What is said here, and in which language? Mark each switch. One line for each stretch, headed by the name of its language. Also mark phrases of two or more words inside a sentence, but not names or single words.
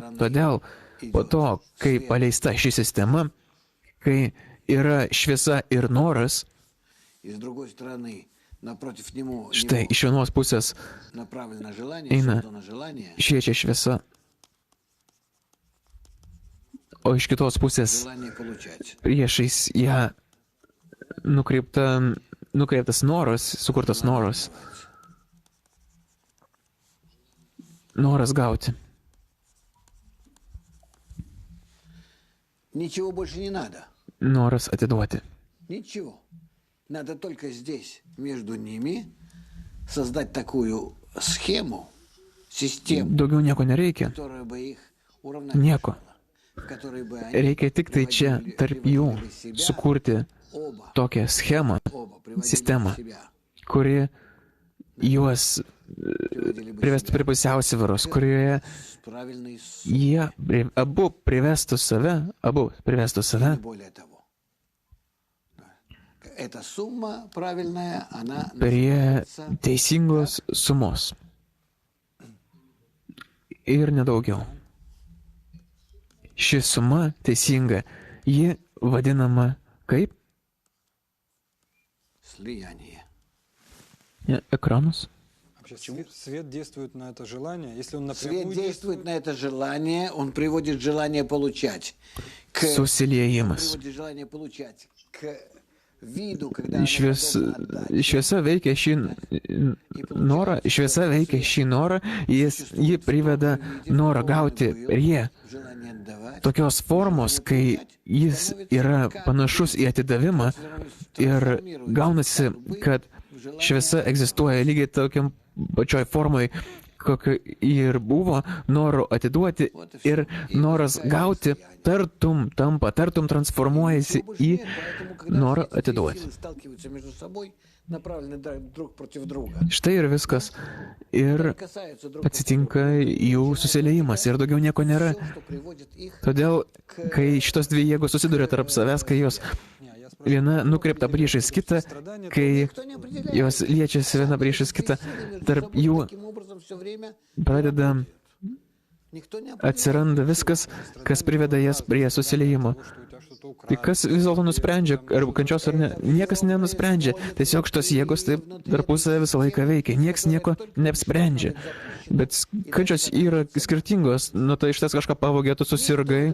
Lithuanian: Todėl po to, kai paleista ši sistema, kai yra šviesa ir noras, štai iš vienos pusės eina šviečia šviesa, o iš kitos pusės priešais ją nukreiptas noras, sukurtas noras gauti. Noras atiduoti.
Russian: Ничего. Надо только здесь, между ними, создать такую схему, систему,
Lithuanian: Daugiau nieko nereikia.
Russian: которая бы их
Lithuanian: Nieko.
Russian: в которой бы они
Lithuanian: Reikia tik tai čia, tarp jų, sukurti
Russian: оба
Lithuanian: tokią schemą,
Russian: приводили
Lithuanian: sistemą,
Russian: себя,
Lithuanian: kuri juos
Russian: приводили бы
Lithuanian: privestų prie pusiausvyros, kurioje
Russian: с правильной
Lithuanian: jie abu privestų save,
Russian: не более того. Эта сумма правильная, она
Lithuanian: prie
Russian: называется
Lithuanian: teisingos sumos. Ir nedaugiau. Ši suma teisinga, ji vadinama kaip?
Russian: слияние.
Lithuanian: Ekranus.
Russian: Свет действует на это желание, если он Свет напрямую действует на это желание, он приводит желание получать.
Lithuanian: Susiliejimas.
Russian: Приводит желание получать к виду, когда оно
Lithuanian: Šviesa
Russian: готово отдать.
Lithuanian: veikia šį norą, ji priveda norą gauti prie
Russian: Желание отдавать.
Lithuanian: tokios formos, kai jis yra panašus į atidavimą ir gaunasi, kad šviesa egzistuoja lygiai tokiam pačioj formai, kokio ir buvo, noro atiduoti ir noras gauti tartum transformuojasi į norą atiduoti.
Russian: Сталкиваются между собой, направлены друг против друга.
Lithuanian: Štai ir viskas. Ir
Russian: Касаются друг
Lithuanian: atsitinka jų susiliejimas ir daugiau nieko nėra.
Russian: друга, что приводит их
Lithuanian: Todėl, kai šitos 2 jėgos susiduria tarp savęs, kai jos viena nukreipta priešais kitą, kai jos liečiasi viena priešais kitą, tarp jų
Russian: таким образом все время
Lithuanian: pradeda
Russian: никто не
Lithuanian: atsiranda viskas, kas priveda jas prie susiliejimo. Tai kas vis dėlto nusprendžia, ar kančios ar ne? Niekas nenusprendžia. Tiesiog šitos jėgos taip tarpusavę visą laiką veikia. Niekas nieko neapsprendžia. Bet kančios yra skirtingos. Nu tai iš ties kažką pavogė, tu susirgai.